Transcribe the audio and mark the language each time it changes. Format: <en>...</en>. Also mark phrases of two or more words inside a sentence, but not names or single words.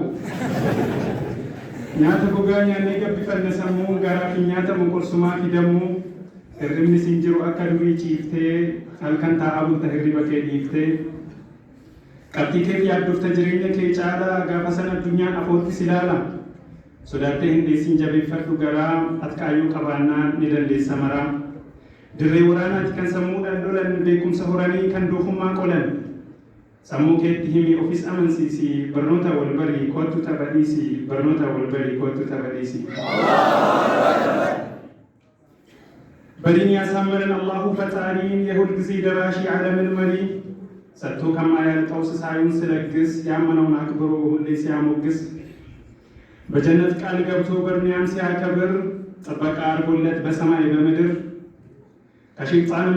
<om>Nyaata gogaa nyaannee gabbifanne sammuu garaa fi nyaata moqorsumaa fidamuu hirribni siin jiru akka durii ciiftee halkan taa'aa bulta hirriba kee dhiiftee qabxii kee yaaddofta jireenya kee caalaa gaafa sana addunyaan afoottis ilaala sodaattee hin dheessin jabeeffadhu garaa atqaayyuu qabaannaan ni dandeessa maraa dirree waraanaati kan sammuudhaan lolan beekumsa horanii kan doofummaa qolan. Sammuu keetti himi ofis amansiisi barnoota wal barii kootu taphadhiisi barnoota wal barii kootu taphadhiisi.</om> <am>Bariin ያሳመረን አላሁ ፈጣሪን የሁል ጊዜ ደራሽ የዓለምን መሪ ሰጥቶ ከማያልቀው ሲሳዩን ሲለግስ ያመነውን አክብሮ ሁሌ ሲያሞግስ በጀነት ቃል ገብቶ በዱንያም ሲያከብር ጥበቃ አድርጎለት በሰማይ በምድር ከሸይጣንም</am>